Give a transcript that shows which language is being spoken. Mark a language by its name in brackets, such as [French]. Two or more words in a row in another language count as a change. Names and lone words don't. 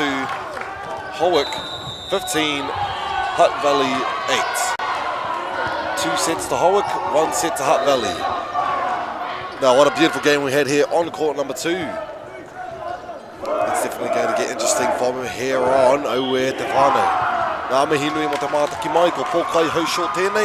[English] Howick 15, Hutt Valley 8. 2 sets to Howick, 1 set to Hutt Valley. Now, what a beautiful game we had here on court number 2. It's definitely going to get interesting from here on. [Māori] Aue te whānau. Ngā mihi nui mo te mātaki mai, ko pōkai hausho tēnei.